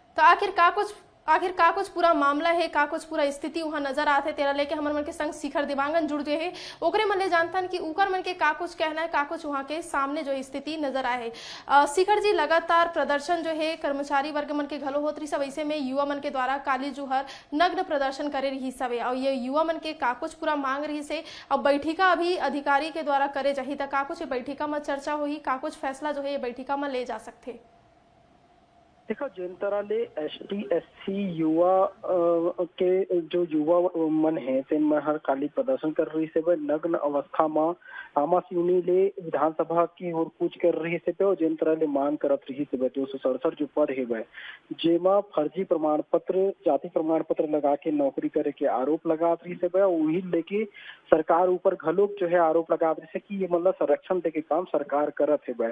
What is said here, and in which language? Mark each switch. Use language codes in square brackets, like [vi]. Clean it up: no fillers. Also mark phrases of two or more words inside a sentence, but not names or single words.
[hne] तो आखिर का कुछ आखिर का कुछ पूरा मामला है, का कुछ पूरा स्थिति वहाँ नजर आते तेरा लेके हमर मन के संग शिखर दिवांगन जुड़ गए है, ओकरे मन ले जानतन कि उकर मन के का कुछ कहना है, का कुछ वहाँ के सामने जो स्थिति नजर आए है। शिखर जी, लगातार प्रदर्शन जो है कर्मचारी वर्ग मन के घलो होत रही सब, ऐसे में युवा मन के द्वारा काली जुहर नग्न प्रदर्शन करे रही सब, और ये युवा मन के का कुछ पूरा मांग रही से अब बैठिका अभी अधिकारी के द्वारा करे जाही, तो का कुछ बैठिका में चर्चा होही, का कुछ फैसला जो है ये बैठिका में ले जा सकते। देखो, जिन तरह ले ST/SC युवा के जो युवा मन है तेन में हर काली प्रदर्शन कर रही से नग्न अवस्था में आमा सिवनी ले विधानसभा की ओर कूच कर रही से और जिन तरह ले मांग करत रही से 267 जो पद है जेमा फर्जी प्रमाण पत्र, जाति प्रमाण पत्र लगा के नौकरी करे के आरोप लगा रही से वही लेके सरकार ऊपर घलोक जो है आरोप लगा रही से कि ये मतलब संरक्षण दे के काम सरकार करत है।